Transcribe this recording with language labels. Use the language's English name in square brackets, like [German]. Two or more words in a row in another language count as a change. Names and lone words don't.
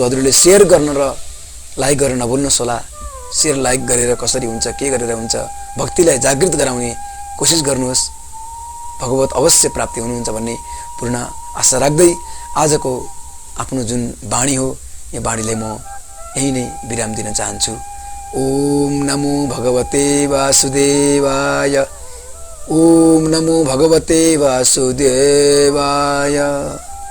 [Nepali] हजुरले शेयर गर्न र लाइक गर्न नभुल्नुहोस् होला। शेयर लाइक गरेर कसरी हुन्छ, के गरेर हुन्छ, भक्तिलाई जागृत गराउने कोसिस गर्नुहोस्। भगवत अवश्य प्राप्ति हुनुहुन्छ भन्ने पूर्ण आशा राख्दै आजको आफ्नो जुन वाणी हो यो वाणीलाई म यही नै विराम दिन चाहन्छु। [Sanskrit] ओम नमो भगवते वासुदेवाय। ओम नमो भगवते वासुदेवाय।